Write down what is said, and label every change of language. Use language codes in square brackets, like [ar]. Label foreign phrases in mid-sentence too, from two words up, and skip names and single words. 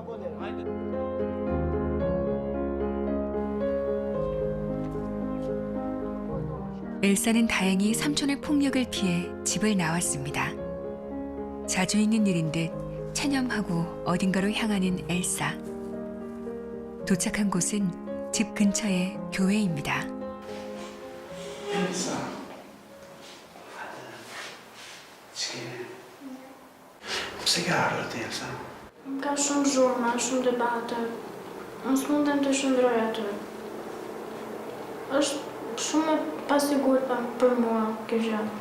[ko] 엘사는 다행히 삼촌의 폭력을 피해 집을 나왔습니다. 자주 있는 일인 듯 체념하고 어딘가로 향하는 엘사. 도착한 곳은 집 근처의 교회입니다. [sq] Elsa. Pse ke ardhur ti, Elsa? Ka shumë zhurma, shumë debate. Unë s'mundem të shndroj aty. Është shumë e pasigurt për mua kjo gjë.